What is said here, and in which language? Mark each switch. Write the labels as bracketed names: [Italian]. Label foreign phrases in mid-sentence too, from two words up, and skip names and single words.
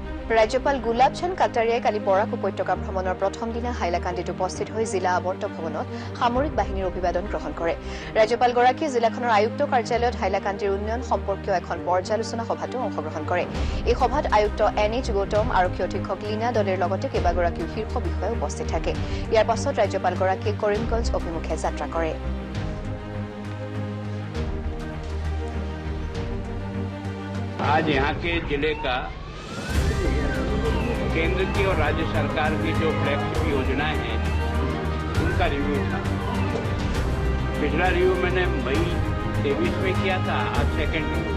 [Assamese] राज्यपाल गुलाब चंद কাটাৰিয়াই কালি বৰাক উপত্যকা ভ্ৰমণৰ প্ৰথম দিনা হাইলাকান্দিত উপস্থিত হৈ জিলা আৱৰ্ত ভৱনত সামৰিক বাহিনীৰ অভিবাদন গ্ৰহণ কৰে। ৰাজ্যপালগৰাকীয়ে জিলাখনৰ আয়ুক্ত কাৰ্যালয়ত হাইলাকান্দিৰ উন্নয়ন সম্পৰ্কীয় এখন পৰ্যালোচনা সভাতো অংশগ্ৰহণ কৰে। এই সভাত আয়ুক্ত NH গৌতম, আৰক্ষী অধীক্ষক লীনা দলেৰ লগতে কেইবাগৰাকীও শীৰ্ষ বিষয়া উপস্থিত থাকে। ইয়াৰ পাছত ৰাজ্যপালগৰাকীয়ে কৰিমগঞ্জ অভিমুখে যাত্ৰা কৰে। [Hindi] आज यहाँ के जिले का केंद्र की और राज्य सरकार की जो फ्लैगशिप योजनाएं हैं उनका रिव्यू था। पिछला रिव्यू मैंने मई 23 में किया था, आज [English] second review.